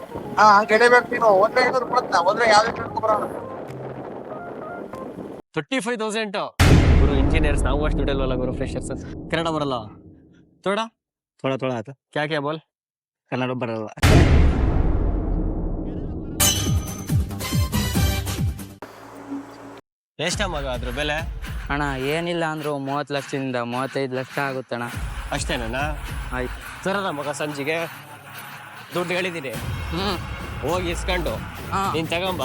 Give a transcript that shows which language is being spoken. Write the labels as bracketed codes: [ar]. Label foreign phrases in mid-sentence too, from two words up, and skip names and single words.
[kn] ಹಾ ಹಂಗೆ ಎಳಿಬೇಕು ನೀನು. ಒಂದೇ 500 ಕೊಡ್ತಾ ಒಂದ್ರೆ ಯಾವ್ದು ಬರೋಣ. 35,000 ಗುರು. ಇಂಜಿನಿಯರ್ಸ್ ನಾವು ಅಷ್ಟು ದುಡ್ಡಲ್ವಲ್ಲ ಗುರು, ಫ್ರೆಶರ್ಸ್. ಕನ್ನಡ ಬರಲ್ಲ ಥೋಡಾ [hi] थोड़ा थोड़ा आता क्या क्या बोल. [kn] ಕನ್ನಡ ಬರಲ್ಲ. ಎಷ್ಟ ಮಗ ಅದ್ರ ಬೆಲೆ? ಅಣ್ಣ ಏನಿಲ್ಲ ಅಂದ್ರು 30 ಲಕ್ಷದಿಂದ 35 ಲಕ್ಷ ಆಗುತ್ತಣ್ಣ. ಅಷ್ಟೇನಾ? ಆಯ್ತು. ಸರದ ಮಗ ಸಂಜಿಗೆ ದುಡ್ಡು ಹೇಳಿದೀನಿ, ಹೋಗಿ ಇಸ್ಕೊಂಡು ನೀನ್ ತಗೊಂಬ.